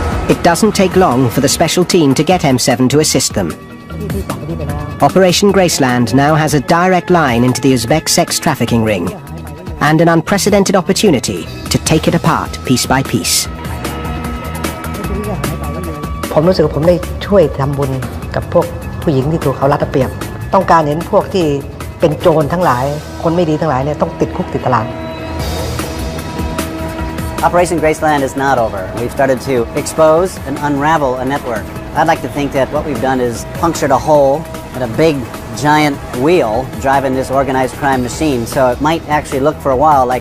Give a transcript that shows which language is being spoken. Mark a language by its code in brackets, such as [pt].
[en] It doesn't take long for the special team to get M7 to assist them. Operation Graceland now has a direct line into the Uzbek sex trafficking ring, and an unprecedented opportunity to take it apart piece by piece. [th] ผมรู้สึกว่าผมได้ช่วยทำบุญกับพวกผู้หญิงที่ถูกเขารัดเอาเปรียบต้องการเห็นพวกที่เป็นโจรทั้งหลายคนไม่ดีทั้งหลายเนี่ยต้องติดคุกติดตาราง [en] Operation Graceland is not over. We've started to expose and unravel a network. I'd like to think that what we've done is punctured a hole in a big, giant wheel driving this organized crime machine. So it might actually look for a while like